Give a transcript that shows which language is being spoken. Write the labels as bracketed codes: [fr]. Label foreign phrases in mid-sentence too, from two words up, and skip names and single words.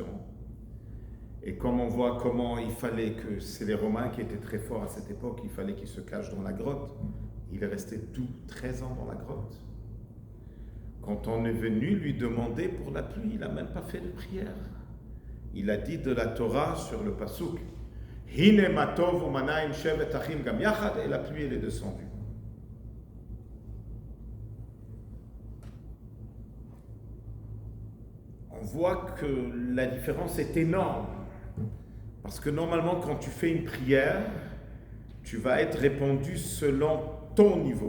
[fr] Et comme on voit comment il fallait que, c'est les Romains qui étaient très forts à cette époque, il fallait qu'ils se cachent dans la grotte. Il est resté 13 ans dans la grotte. Quand on est venu lui demander pour la pluie, il n'a même pas fait de prière. Il a dit de la Torah sur le pasuk, [he] הנה מה טוב ומה נעים שבת אחים גם יחד, [fr] et la pluie elle est descendue. On voit que la différence est énorme. Parce que normalement, quand tu fais une prière, tu vas être répondu selon ton niveau.